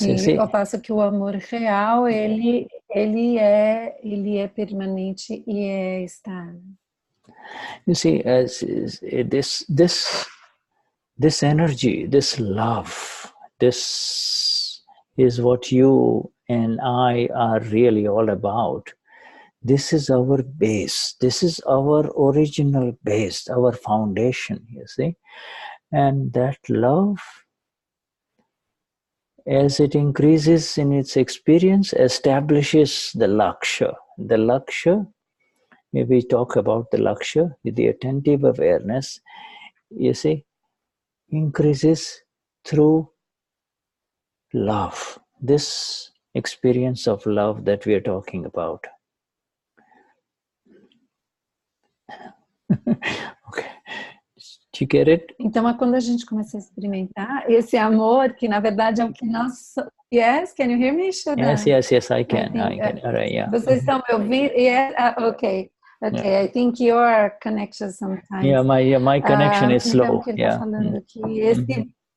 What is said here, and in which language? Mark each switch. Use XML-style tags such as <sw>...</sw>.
<pt>e ao passo que o amor real ele é permanente e é estável.</pt> <en>You see, as this energy, this love, this is what you and I are really all about. This is our base. This is our original base, our foundation, you see. And that love, as it increases in its experience, establishes the laksha. The laksha, if we talk about the laksha, the attentive awareness, you see, increases through love. This experience of love that we are talking about. Okay. Do you get it?</en> <pt>Então, quando a gente começa a experimentar esse amor, que na verdade é o que nós...</pt> <en>Yes, can you hear me, Shuddha? Yes, I can. All right, yeah.</en> <pt>Vocês estão me ouvindo?</pt> <en>Yeah, okay. Yeah. I think your connection sometimes... Yeah, my connection is slow.</en> <pt>Então, o que ele está falando aqui, esse...</pt>